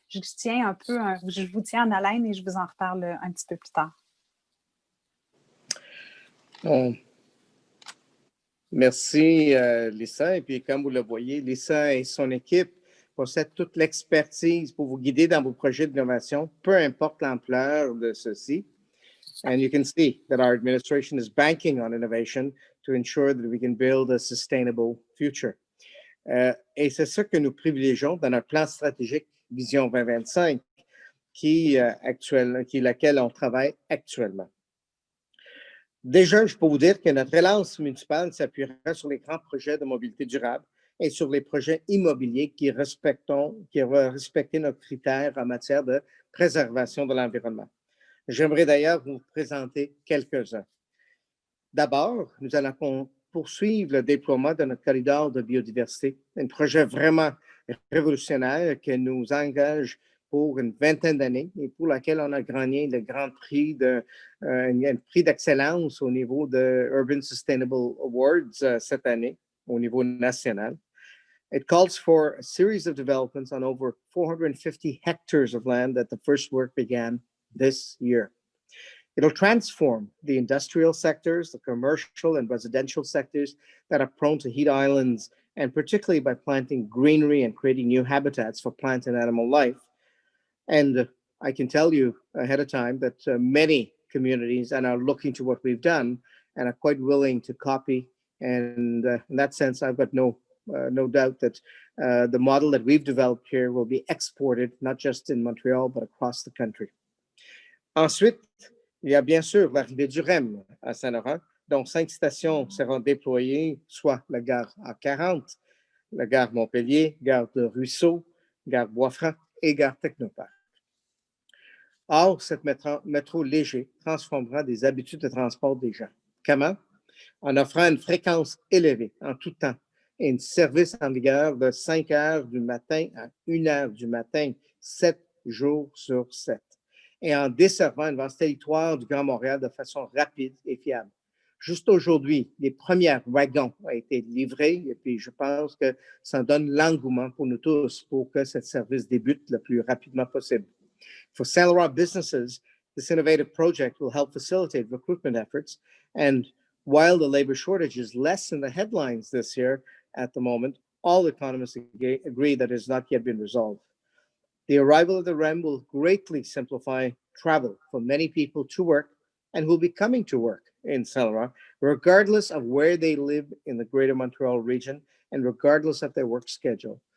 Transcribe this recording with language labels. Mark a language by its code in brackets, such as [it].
[fr] Je vous tiens en haleine et je vous en reparle un petit peu plus tard. Bon. Merci, Lisa. Et puis, comme vous le voyez, Lisa et son équipe possèdent toute l'expertise pour vous guider dans vos projets d'innovation, peu importe l'ampleur de ceux-ci. [en] And you can see that our administration is banking on innovation to ensure that we can build a sustainable future. [fr] Et c'est ça que nous privilégions dans notre plan stratégique Vision 2025, qui laquelle on travaille actuellement. Déjà, je peux vous dire que notre relance municipale s'appuiera sur les grands projets de mobilité durable et sur les projets immobiliers qui vont respecter nos critères en matière de préservation de l'environnement. J'aimerais d'ailleurs vous présenter quelques-uns. D'abord, nous allons poursuivre le déploiement de notre corridor de biodiversité, un projet vraiment révolutionnaire qui nous engage pour une vingtaine d'années et pour laquelle on a gagné le grand prix un prix d'excellence au niveau de Urban Sustainable Awards cette année, au niveau national. [en] It calls for a series of developments on over 450 hectares of land that the first work began this year. It'll transform the industrial sectors, the commercial and residential sectors that are prone to heat islands, and particularly by planting greenery and creating new habitats for plant and animal life. And I can tell you ahead of time that many communities are now looking to what we've done and are quite willing to copy. And in that sense, I've got no doubt that the model that we've developed here will be exported, not just in Montreal, but across the country. [fr] Ensuite, il y a bien sûr l'arrivée du REM à Saint-Laurent, dont 5 stations seront déployées, soit la gare A40, la gare Montpellier, gare de Ruisseau, gare Bois-Franc et gare Technoparc. Or, cette métro léger transformera des habitudes de transport des gens. Comment? En offrant une fréquence élevée en tout temps et un service en vigueur de 5 heures du matin à 1 heure du matin, 7 jours sur 7. Et en desservant une vaste territoire du Grand Montréal de façon rapide et fiable. Juste aujourd'hui, les premiers wagons ont été livrés et puis je pense que ça donne l'engouement pour nous tous pour que ce service débute le plus rapidement possible. [en] For Saint Laurent businesses, this innovative project will help facilitate recruitment efforts. And while the labor shortage is less in the headlines this year at the moment, all economists agree that it has not yet been resolved. The arrival of the REM will greatly simplify travel for many people to work and who will be coming to work in Saint Laurent, regardless of where they live in the Greater Montreal region and regardless of their work schedule.